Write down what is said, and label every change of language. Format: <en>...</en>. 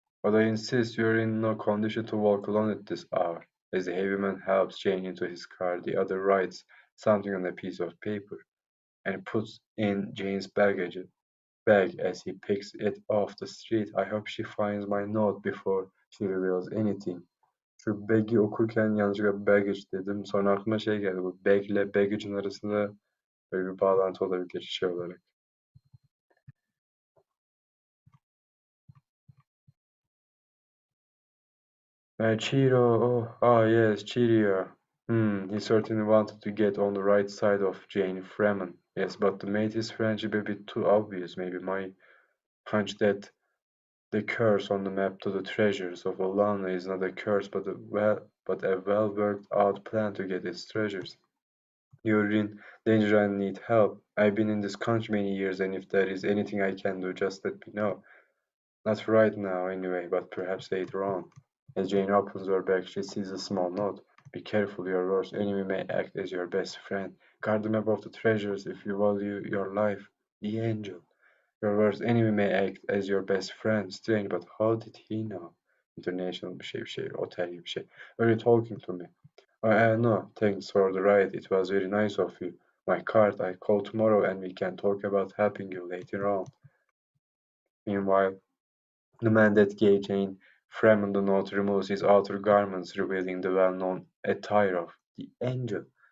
<en>But I insist you're in no condition to walk alone at this hour. As the heavy man helps Jane into his car, the other writes something on a piece of paper and puts in Jane's bag as he picks it off the street. I hope she finds my note before she reveals anything.</en> <tr>Şu bag'i okurken yanlışlıkla baggage dedim. Sonra aklıma geldi. Bu bag ile baggage'ın arasında böyle bir bağlantı olabilir olarak.</tr> <en>Cheerio. Yes, Cheerio. He certainly wanted to get on the right side of Jane Freeman. Yes, but to make his friendship a bit too obvious. Maybe my hunch that the curse on the map to the treasures of Olana is not a curse, but a well worked out plan to get its treasures. You're in danger and need help. I've been in this country many years, and if there is anything I can do, just let me know. Not right now, anyway, but perhaps later on. As Jane opens her bag, she sees a small note. Be careful, your worst enemy may act as your best friend. Guard the map of the treasures if you value your life. The angel. Your worst enemy may act as your best friend. Strange, but how did he know?</en> <tr>International bir şey, otel gibi bir şey.</tr> <en>Are you talking to me? No, thanks for the ride. It was very nice of you. My card, I call tomorrow and we can talk about helping you later on. Meanwhile, the man that gave Jane Freeman the note removes his outer garments, revealing the well-known attire of the angel.</en>